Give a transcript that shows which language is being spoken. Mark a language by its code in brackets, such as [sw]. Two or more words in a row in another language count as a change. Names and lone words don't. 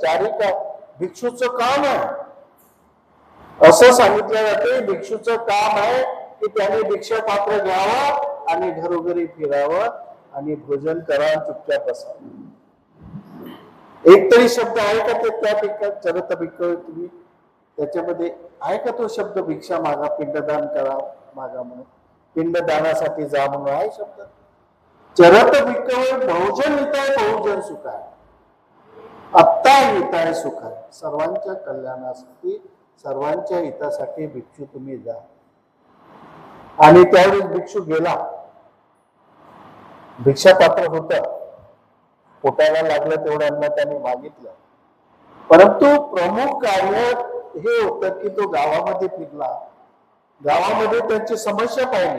[mr] चारिका भिक्षूचं काम आहे, असं सांगितलं जाते. भिक्षूचं काम आहे की त्याने भिक्षा पात्र घ्यावं आणि घरोघरी फिरावं आणि भोजन करा, चुपचाप असावं. एक तरी शब्द आहे का ते त्या ठिकाणी [pi] चरत भिक्खवे, [mr] तुम्ही त्याच्यामध्ये आहे का तो शब्द? भिक्षा मागा, पिंडदान करा मागा म्हणून, पिंडदानासाठी जा म्हणून आहे शब्द? [pi] चरत भिक्खवे बहुजन हिताय बहुजन सुखाय, आत्ता हिताय सुखाय. [mr] सर्वांच्या कल्याणासाठी, सर्वांच्या हितासाठी भिक्षू तुम्ही जा. आणि त्यावेळेस भिक्षू गेला, भिक्षा पात्र होत, पोटाला लागलं तेवढ्यांना त्याने मागितलं. परंतु प्रमुख कार्य हे होतं की तो गावामध्ये फिरला, गावामध्ये त्यांची समस्या पाहिली.